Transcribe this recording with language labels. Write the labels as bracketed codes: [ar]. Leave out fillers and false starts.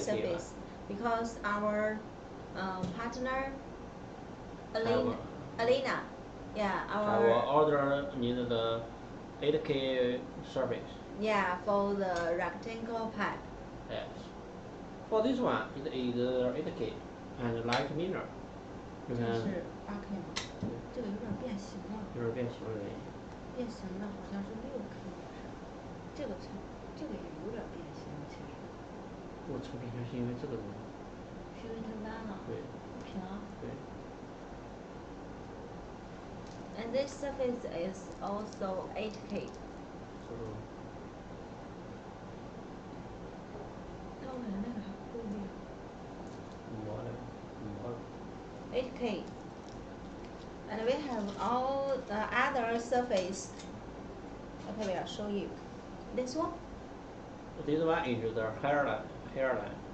[en] surface. Because our partner, Alina, yeah, our order needs the 8K surface. Yeah, for the rectangle pipe. Yes. For this one, it is 8K and light mirror. [zh] 这是 8K 吗？这个有点变形了。有点变形了。变形的好像是6K 这个也有点变形其实。我成变形是因为这个东西。是因为太弯了。对。不平。对。 [en] And this surface is also 8K. [zh] 但我感觉那个还不够亮。 [en] 8K. And we have all the other surface. Okay, we'll show you. This one? This one is the hairline.